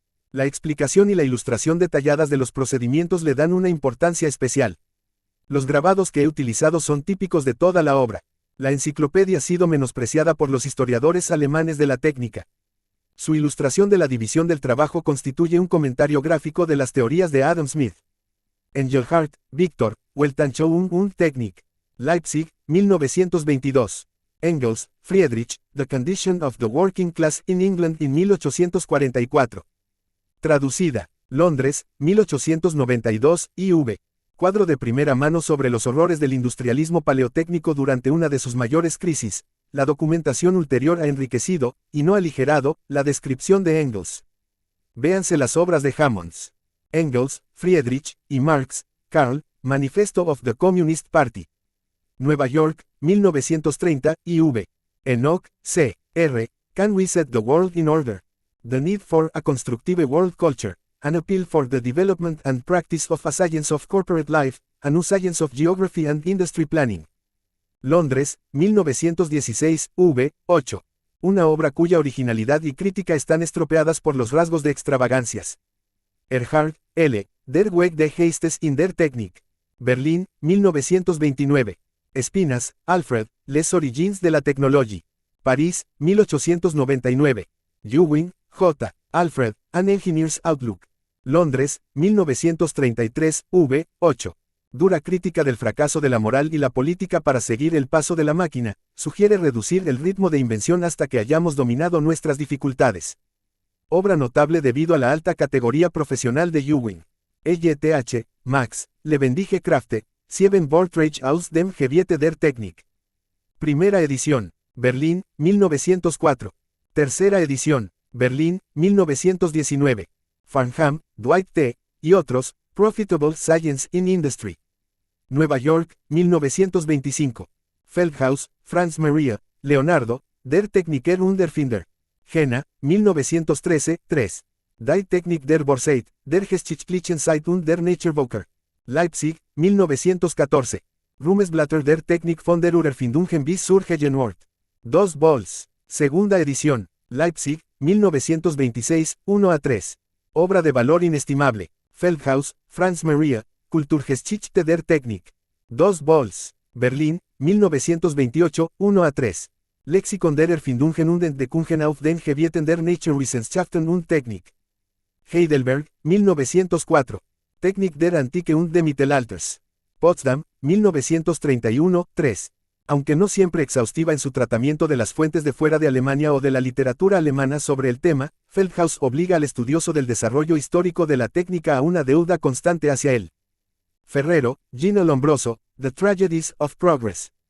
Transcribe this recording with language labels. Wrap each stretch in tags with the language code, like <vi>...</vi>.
<es>La explicación y la ilustración detalladas de los procedimientos le dan una importancia especial. Los grabados que he utilizado son típicos de toda la obra. La enciclopedia ha sido menospreciada por los historiadores alemanes de la técnica. Su ilustración de la división del trabajo constituye un comentario gráfico de las teorías de Adam Smith.</es> <de>Engelhardt, Victor, Weltanschauung und Technik.</de> <en>Leipzig, 1922. Engels, Friedrich, The Condition of the Working Class in England in 1844.</en> <es>Traducida. Londres, 1892, IV. Cuadro de primera mano sobre los horrores del industrialismo paleotécnico durante una de sus mayores crisis. La documentación ulterior ha enriquecido, y no aligerado, la descripción de Engels. Véanse las obras de Hammonds.</es> <en>Engels, Friedrich, y Marx, Karl, Manifesto of the Communist Party.</en> <es>Nueva York, 1930, IV. Enoch, C. R.</es> <en>Can we set the world in order? The need for a constructive world culture. An appeal for the development and practice of a science of corporate life, a new science of geography and industry planning.</en> <es>Londres, 1916, v. 8. Una obra cuya originalidad y crítica están estropeadas por los rasgos de extravagancias.</es> <de>Erhard, L., Der Weg des Geistes in der Technik.</de> <fr>Berlín, 1929. Espinas, Alfred, Les Origines de la Technologie.</fr> <en>París, 1899. Ewing, J., Alfred, An Engineer's Outlook.</en> <es>Londres, 1933, v. 8. Dura crítica del fracaso de la moral y la política para seguir el paso de la máquina, sugiere reducir el ritmo de invención hasta que hayamos dominado nuestras dificultades. Obra notable debido a la alta categoría profesional de Ewing.</es> <de>EJTH, Max, Lebendige Kräfte, Sieben Vorträge aus dem Gebiete der Technik.</de> <es>Primera edición, Berlín, 1904. Tercera edición, Berlín, 1919.</es> <en>Farnham, Dwight T., y otros, Profitable Science in Industry.</en> <es>Nueva York, 1925.</es> <de>Feldhaus, Franz Maria, Leonardo, Der Techniker und Erfinder. Jena, 1913, 3. Die Technik der Borseit, der Geschichtlichen Zeit und der Naturvölker. Leipzig, 1914. Ruhmesblätter der Technik von der Urerfindungen bis zur Gegenwart.</de> <es>2 vols. Segunda edición. Leipzig, 1926, 1-3. Obra de valor inestimable. Feldhaus, Franz Maria,</es> <de>Kulturgeschichte der Technik.</de> <es>2 vols. Berlín, 1928, 1-3.</es> <de>Lexikon der Erfindungen und Entdeckungen auf den Gebieten der Naturwissenschaften und Technik. Heidelberg, 1904. Technik der Antike und des Mittelalters. Potsdam, 1931, 3.</de> <es>Aunque no siempre exhaustiva en su tratamiento de las fuentes de fuera de Alemania o de la literatura alemana sobre el tema, Feldhaus obliga al estudioso del desarrollo histórico de la técnica a una deuda constante hacia él.</es> <en>Ferrero, Gino Lombroso, The Tragedies of Progress.</en>